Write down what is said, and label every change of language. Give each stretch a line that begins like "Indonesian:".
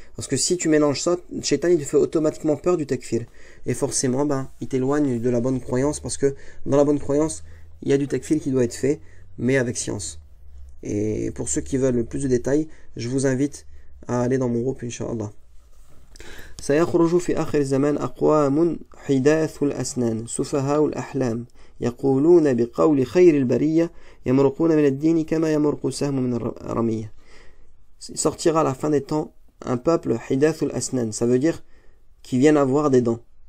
French: Parce que si tu mélanges ça, Shaitan, il te fait automatiquement peur du takfir. Et forcément, il t'éloigne de la bonne croyance, parce que dans la bonne croyance, il y a du takfir qui doit être fait, mais avec science. Et pour ceux qui veulent plus de détails, je vous invite à aller dans mon groupe, Inch'Allah.
Arabic: سيخرج في آخر الزمان أقوام حداث الأسنان سفهاء الأحلام يقولون بقول خير البرية يمرقون من الدين كما يمرق السهم من الرمية.
French: Sortira à la fin des temps un peuple hidath al-asnan, ça veut dire qui viennent avoir des dents.